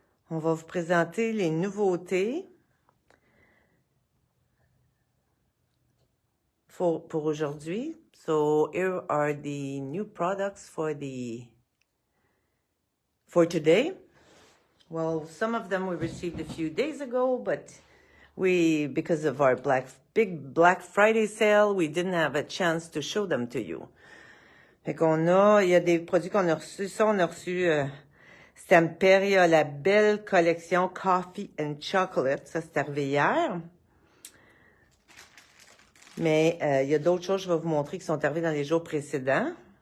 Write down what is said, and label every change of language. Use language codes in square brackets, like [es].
[fr] On va vous présenter les nouveautés pour aujourd'hui. [en] So here are the new products for today. Well, some of them we received a few days ago, but because of our big Black Friday sale, we didn't have a chance to show them to you. [fr] Fait il y a des produits qu'on a reçus. Ça, on a reçu Stamperia, la belle collection Coffee and Chocolate. Ça, c'est arrivé hier. Mais il y a d'autres choses que je vais vous montrer qui sont arrivées dans les jours précédents.